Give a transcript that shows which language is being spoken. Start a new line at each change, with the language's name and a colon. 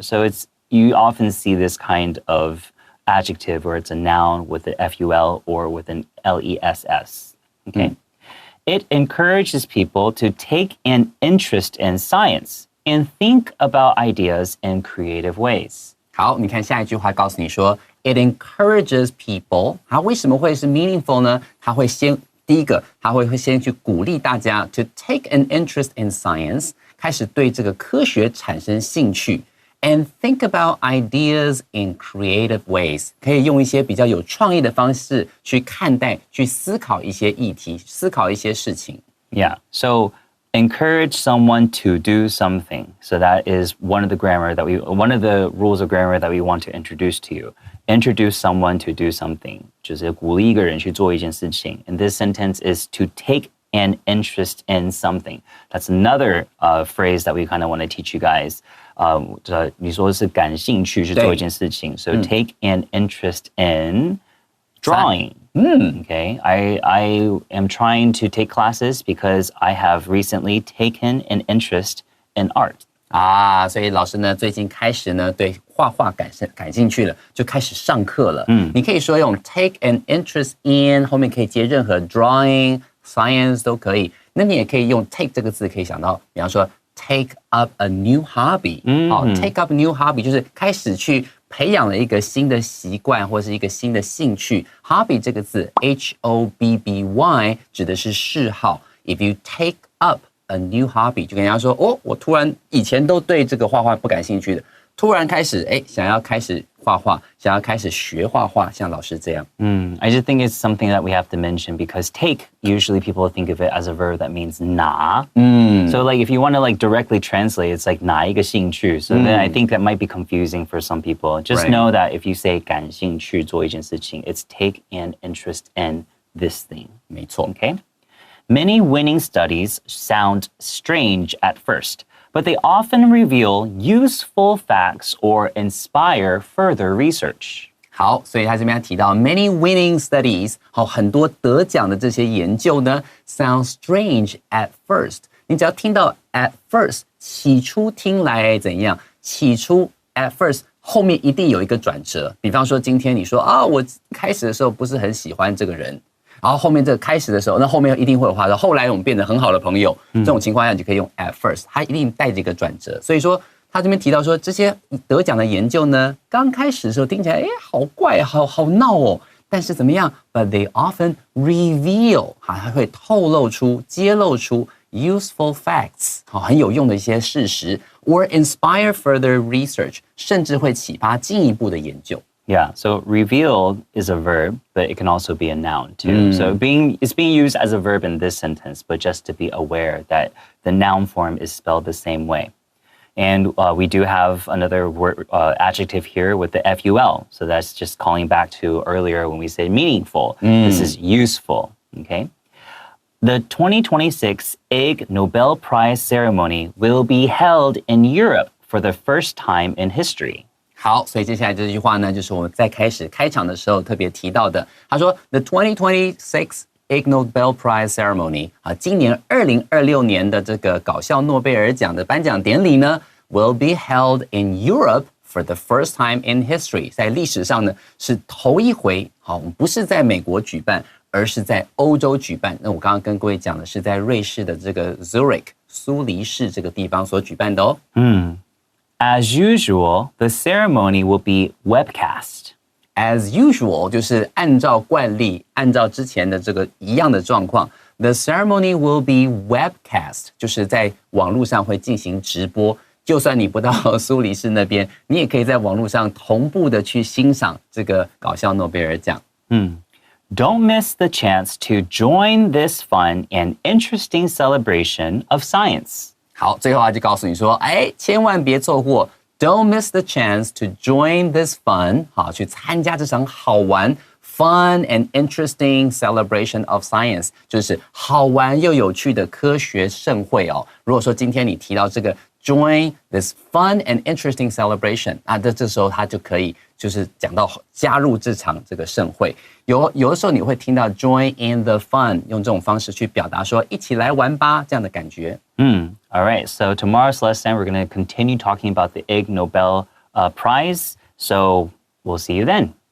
English: So you often see this kind of adjective where it's a noun with an FUL or with an LESS. Okay. It encourages people to take an interest in science and think about ideas in creative ways.
Chinese: 好，你看下一句话告诉你说
English: It encourages people.
Chinese: 它为什么会是 meaningful 呢？它会第一个，它会先去鼓励大家
English: to take an interest in science，
Chinese: 开始对这个科学产生兴趣 ，
English: and think about ideas in creative ways，
Chinese: 可以用一些比较有创意的方式去看待、去思考一些议题、思考一些事情。
English: Yeah. So encourage someone to do something. So that is one of the rules of grammar that we want to introduce to you. Introduce someone to do something.
Chinese: 就是鼓励一个人去做一件事情.
English: And this sentence is to take an interest in something. That's another phrase that we kind of want to teach you guys.
Chinese: 你说是感兴趣去做一件事情.
English: So take an interest in drawing. Okay, I am trying to take classes because I have recently taken an interest in art.
Chinese: 所以老师呢最近开始呢对画画感兴趣了，就开始上课了。你可以说用
English: take an interest in
Chinese: 后面可以接任何 drawing、science 都可以。那你也可以用 take 这个字，可以想到，比方说
English: take up a new hobby。 take up a new hobby
Chinese: 就是开始去培养了一个新的习惯或是一个新的兴趣。 Hobby 这个字 Hobby 指的是嗜好。
English: If you take up a new hobby，
Chinese: 就跟人家说我突然以前都对这个画画不感兴趣的，突然开始想要开始画画，想要开始学画画，像老师这样。
English: I just think it's something that we have to mention because take, usually people think of it as a verb that means
Chinese: 拿。
English: So like if you want to like directly translate, it's like
Chinese: 拿一个兴趣。
English: So then I think that might be confusing for some people. Just know that if you say
Chinese: 感兴趣做一件事情,
English: it's take an interest in this thing.
Chinese: 没错。
English: Okay? Many winning studies sound strange at first, but they often reveal useful facts or inspire further research.
Chinese: 好，所以他这边提到
English: many winning studies，
Chinese: 很多得奖的这些研究呢 ，
English: sounds strange at first。
Chinese: 你只要听到
English: at first，
Chinese: 起初听来怎样？起初
English: at first
Chinese: 后面一定有一个转折。比方说今天你说啊，我开始的时候不是很喜欢这个人，然后后面这个开始的时候，那后面一定会有话说，后来我们变得很好的朋友。这种情况下你就可以用
English: at first，
Chinese: 它一定带着一个转折。所以说。他这边提到说，这些得奖的研究呢，刚开始的时候听起来，好怪，好闹哦。但是怎么样 ？
English: But they often reveal，
Chinese: 还会透露出、揭露出
English: useful facts，
Chinese: 很有用的一些事实 ，
English: or inspire further research，
Chinese: 甚至会启发进一步的研究。
English: Yeah, so reveal is a verb, but it can also be a noun too. So it's being used as a verb in this sentence, but just to be aware that the noun form is spelled the same way. And we do have another word, adjective here with the FUL. So that's just calling back to earlier when we said meaningful. This is useful, okay? The 2026 Ig Nobel Prize ceremony will be held in Europe for the first time in history.
Chinese: 好，所以接下来这句话呢，就是我们在开场的时候特别提到的。他说 ，
English: The 2026 Ig Nobel Prize ceremony
Chinese: 今年2026年的这个搞笑诺贝尔奖的颁奖典礼呢 ，
English: will be held in Europe for the first time in history，
Chinese: 在历史上呢是头一回，我们不是在美国举办，而是在欧洲举办。那我刚刚跟各位讲的是在瑞士的这个 Zurich 苏黎世这个地方所举办的哦。
English: As usual, the ceremony will be webcast.As
Chinese: usual 就是按照惯例，按照之前的这个一样的状况 ，
English: the ceremony will be webcast，
Chinese: 就是在网络上会进行直播。就算你不到苏黎世那边，你也可以在网络上同步的去欣赏这个搞笑诺贝尔奖。
English: Don't miss the chance to join this fun and interesting celebration of science.
Chinese: 好，最后他就告诉你说，千万别错过。
English: Don't miss the chance to join this fun，
Chinese: 去参加这场好玩
English: fun and interesting celebration of science，
Chinese: 就是好玩又有趣的科学盛会哦。如果说今天你提到这个
English: join this fun and interesting celebration，
Chinese: 这时候他就可以就是讲到加入这场这个盛会。有的时候你会听到
English: join in the fun，
Chinese: 用这种方式去表达说一起来玩吧这样的感觉。
English: All right, so tomorrow's lesson, we're going to continue talking about the Ig Nobel Prize. So we'll see you then.